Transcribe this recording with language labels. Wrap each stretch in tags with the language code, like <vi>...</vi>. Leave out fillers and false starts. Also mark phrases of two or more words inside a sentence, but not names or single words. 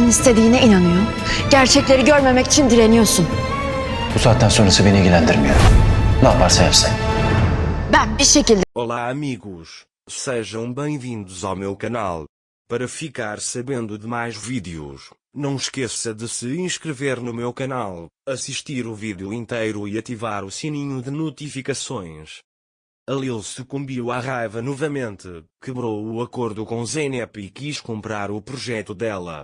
<tr>istediğine inanıyor. Gerçekleri görmemek için direniyorsun. Bu saatten sonrası beni ilgilendirmiyor. Ne yaparsa yapsın. Ben bir şekilde...</tr> <pt>Olá amigos, sejam bem-vindos ao meu canal. Para ficar sabendo de mais vídeos, não esqueça de se inscrever no meu canal, assistir o vídeo inteiro e ativar o sininho de notificações. A Lil sucumbiu à raiva novamente, quebrou o acordo com Zeynep e quis comprar o projeto dela.</pt>